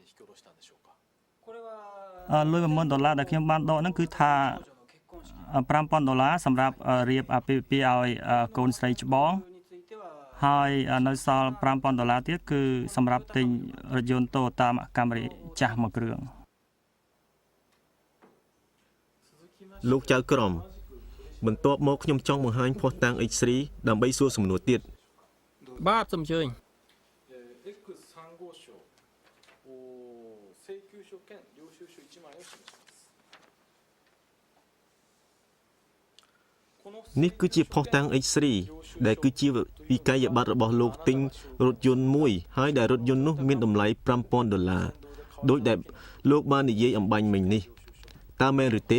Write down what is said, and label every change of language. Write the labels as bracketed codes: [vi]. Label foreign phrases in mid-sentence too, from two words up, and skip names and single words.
[km] លុយ$10,000ដែលខ្ញុំបានដកហ្នឹងគឺថា$5,000សម្រាប់រៀបអាពាហ៍ពិពាហ៍ឲ្យកូនស្រីច្បងហើយនៅសល់$5,000ទៀតគឺសម្រាប់ទិញរថយន្ត Toyota Camry ចាស់មួយគ្រឿង លោកចៅក្រមបន្ទាប់មកខ្ញុំចង់បង្ហាញភស្តុតាង H3 ដើម្បីសួរសំណួរទៀត បាទសូមអញ្ជើញ [ja] X3 号証請求書兼領収書1枚を示します [km] នេះគឺជាភស្តុតាង H3 ដែលគឺជាវិក័យប័ត្ររបស់លោកទិញរថយន្តមួយហើយដែលរថយន្តនោះមានតម្លៃ$5,000ដោយដែលលោកបាននិយាយអំបញ្ញមិញនេះតើមែនឬទេ